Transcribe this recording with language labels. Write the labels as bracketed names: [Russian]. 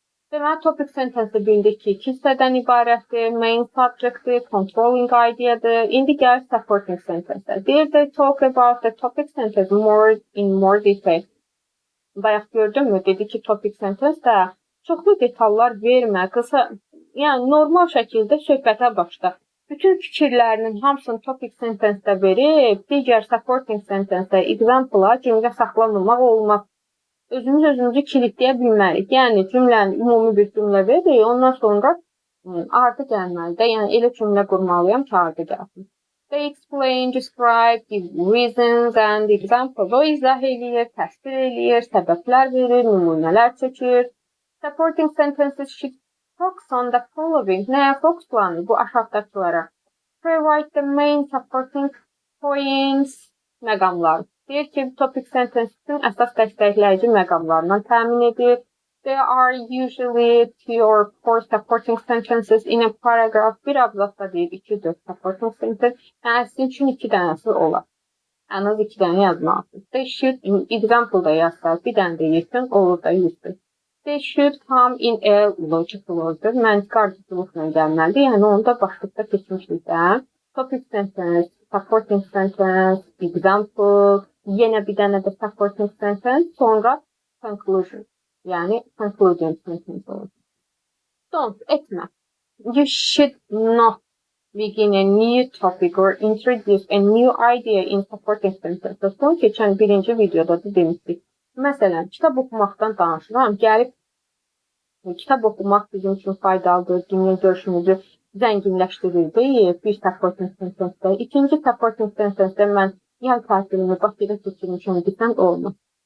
[Azerbaijani] Deməli, topic sentence bildik ki, 2 hissədən ibarətdir, main subject-dir, controlling idea-dır. İndi gəlir supporting sentence. Deyir [English] they talk about the topic sentence in more detail. [Azerbaijani] Bayaq gördünmü? Dedi ki, topic sentence də çoxlu detallar vermə, qısa, yəni normal şəkildə söhbətə başla. Bütün fikirlərinin hamısını topic sentence-də verib, digər supporting sentence-də example-a cümlə saxlamamaq olmaz. Özümüzü kilitləyə bilmərik. Yəni, cümlənin ümumi bir cümlə veririk, ondan sonra ardı gəlməlidir. Yəni, elə cümlə qurmalıyam ki, ardı gəlsin. [English] They explain, describe, give reasons and examples. [Azerbaijani] O izah eləyir, təsvir eləyir, səbəblər verir, nümunələr çəkir. [English] Supporting sentences should focus on the following. [Azerbaijani] Nəyə fokuslanır? Bu aşağıdakılara. [English] Provide the main supporting points. [Azerbaijani] Məqamlar. Deyir ki, topic sentence üçün əsas dəstəkləyici məqamlarından təmin edir. [English] There are usually 2 or 4 supporting sentences in a paragraph. [Azerbaijani] Bir abzasda deyir 2-4 supporting sentence. Yəni, sizin üçün 2 dənəsi olar. Ən az 2 dənə yazmalısınız. They should, example-da yazsaq, bir dənə də yetin, olur da 100-dür. [English] They should come in a logical order. [Azerbaijani] Məntiqi ardıcılıqla gəlməlidir. Yəni, onu da başlıqda keçmişdik də. Topic sentence, supporting sentence, example, yenə bir dənə də supporting sentence, sonra conclusion. Yəni, concluding sentence olur. Don't, etmə. [English] You should not begin a new topic or introduce a new idea in supporting sentences. [Azerbaijani] Bunu keçən birinci videoda da demişdik. Məsələn, kitab oxumaqdan danışıram. Gəlib, kitab oxumaq bizim üçün faydalıdır, dünya görüşümüzü zənginləşdirir deyil, bir supporting sentence-də. İkinci supporting sentence-də mən yay tətilini Bakıda keçirmişəm desəm olmaz.